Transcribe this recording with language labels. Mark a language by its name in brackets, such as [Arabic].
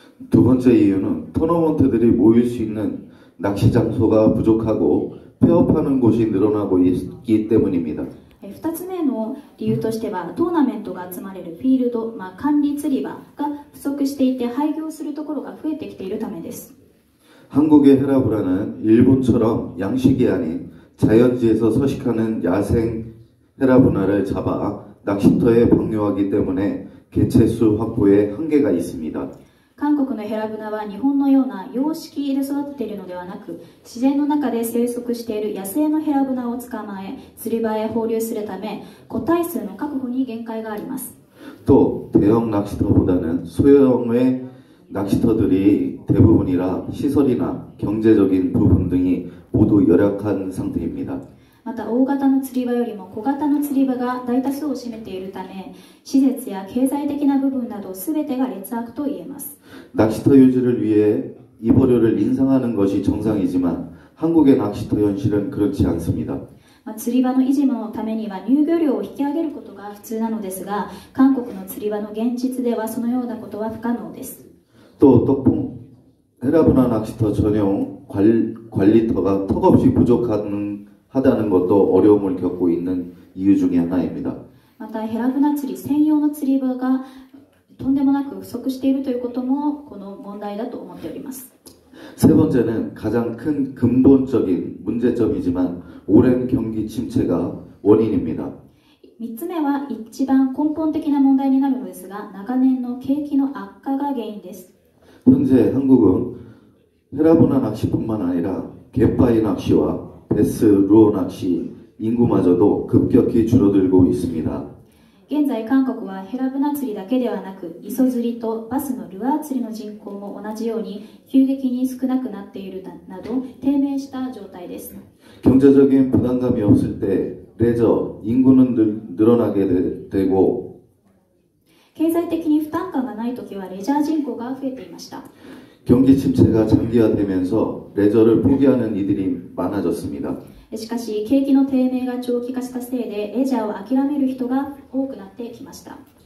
[Korean] 두 번째 이유는 토너먼트들이 모일 수 있는 낚시 장소가 부족하고 폐업하는 곳이 늘어나고 있기 때문입니다. [Japanese] 2つ目の理由としては、トーナメントが集まれるフィールド、管理釣り場が不足していて廃業するところが増えてきているためです。 [Korean] 한국의 헤라브라는 일본처럼 양식이 아닌 자연지에서 서식하는 야생 헤라브나를 잡아 낚시터에 방류하기 때문에 개체수 확보에 한계가 있습니다. [Japanese] 韓国のヘラブナは日本のような養殖で育っているのではなく、自然の中で生息している野生のヘラブナを捕まえ釣り場へ放流するため、個体数の確保に限界があります。 [Korean] 또 대형 낚시터보다는 소형의 낚시터들이 대부분이라 시설이나 경제적인 부분 등이 모두 열악한 상태입니다. [Japanese] また大型の釣り場よりも小型の釣り場が大多数を占めているため、施設や経済的な部分など全てが劣悪と言えます。 [Korean] 낚시터 유지를 위해 입어료를 인상하는 것이 정상이지만 한국의 낚시터 현실은 그렇지 않습니다. [Japanese] 釣り場の維持のためには入漁料を引き上げることが普通なのですが、韓国の釣り場の現実ではそのようなことは不可能です。 [Korean] 또 떡붕 헤라브나 낚시터 전용 관리터가 턱없이 부족한 하다는 것도 어려움을 겪고 있는 이유 중에 하나입니다. [Japanese] またヘラ船釣り専用の釣り場がとんでもなく不足しているということもこの問題だと思っております。 [Korean] 세 번째는 가장 큰 근본적인 문제점이지만 오랜 경기 침체가 원인입니다. [Japanese] 3つ目は一番根本的な問題になるのですが、長年の景気の悪化が原因です。 [Korean] 현재 한국은 헤라브나 낚시뿐만 아니라 갯바위 낚시와 베스, 루어 낚시 인구마저도 급격히 줄어들고 있습니다. [Japanese] 現在韓国はヘラブナ釣りだけではなく磯釣りとバスのルアー釣りの人口も同じように急激に少なくなっているなど低迷した状態です。 [Korean] 경제적인 부담감이 없을 때 레저 인구는 늘어나게 되고 [Japanese] 経済的に負担感がないときはレジャー人口が増えていました。 [Korean] 경기 침체가 장기화되면서 레저를 포기하는 이들이 많아졌습니다. [Japanese] しかし景気の低迷が長期化したせいでレジャーを諦める人が多くなってきました。